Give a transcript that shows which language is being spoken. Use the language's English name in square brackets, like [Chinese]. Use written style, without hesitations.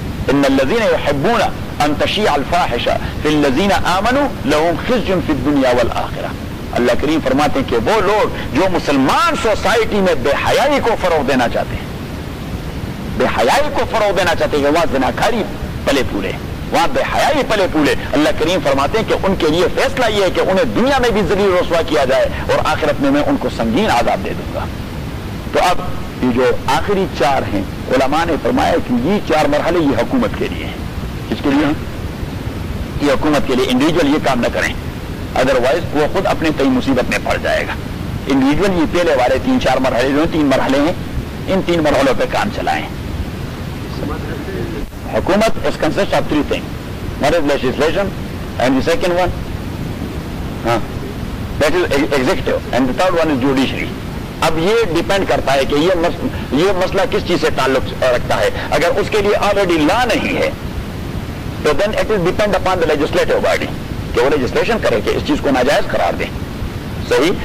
[Arabic] ان الذين يحبون ان تشيع الفاحشه في الذين امنوا لهم خزي في الدنيا والاخره. [Urdu] اللہ کریم فرماتے ہیں کہ وہ لوگ جو مسلمان سوسائٹی میں بے حیائی کو فروغ دینا چاہتے ہیں, کہ وہاں زناکاری پلے پھولے, وہاں بے حیائی پلے پھولے, اللہ کریم فرماتے ہیں کہ ان کے لیے فیصلہ یہ ہے کہ انہیں دنیا میں بھی ذلیل رسوا کیا جائے اور آخرت میں ان کو سنگین عذاب دے دوں گا. تو اب یہ جو آخری چار ہیں, علماء نے فرمایا کہ یہ چار مرحلے یہ حکومت کے لیے ہیں. کس کے لیے ہیں؟ یہ حکومت کے لیے. انڈیویجول یہ کام نہ کریں, [English] otherwise [Urdu] وہ خود اپنے کئی مصیبت میں پڑ جائے گا. انڈیویجول یہ پہلے والے تین چار مرحلے جو ہیں, تین مرحلے ہیں, ان تین مرحلوں پہ کام چلائیں. [English] حکومت اس consist of 3 thing, مرز legislation and the second one, ہاں, that is executive, and the third one is judiciary. [Urdu] اب یہ ڈیپینڈ کرتا ہے کہ یہ مسئلہ کس چیز سے تعلق رکھتا ہے. اگر اس کے لیے آلریڈی لا نہیں ہے تو [English] then it is depend upon the legislative body [Urdu] کہ وہ لیجسلیشن کرے کہ اس چیز کو ناجائز قرار دیں, صحیح.